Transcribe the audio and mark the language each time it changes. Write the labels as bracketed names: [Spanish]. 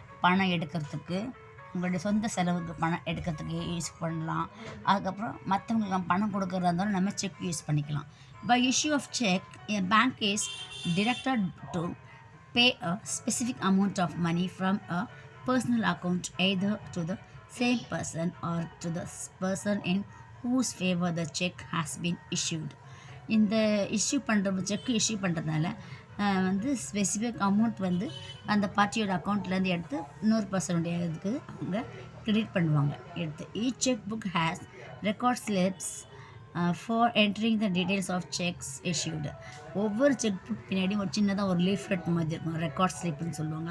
[Tamil] பணம் எடுக்கிறதுக்கு, உங்களுடைய சொந்த செலவுக்கு பணம் எடுக்கிறதுக்கு யூஸ் பண்ணலாம். அதுக்கப்புறம் மற்றவங்களுக்கு நம்ம பணம் கொடுக்குறதா இருந்தாலும் நம்ம செக் யூஸ் பண்ணிக்கலாம். [English] By issue of cheque, a bank is directed to pay a specific amount of money from a personal account either to the same person or to the person in whose favor the check has been issued. [Tamil] இந்த செக்கு issue பண்ணுறதுனால வந்து specific amount வந்து அந்த பார்ட்டியோட அக்கௌண்ட்லேருந்து எடுத்து இன்னொரு பர்சனுடைய இதுக்கு அவங்க கிரெடிட் பண்ணுவாங்க எடுத்து. [English] Each cheque book has record slips for entering the details of cheques issued. [Tamil] ஒவ்வொரு செக் புக் பின்னாடியும் ஒரு சின்னதாக ஒரு லீஃப்லெட் மாதிரி இருக்கும், ரெக்கார்ட் ஸ்லிப்னு சொல்லுவாங்க.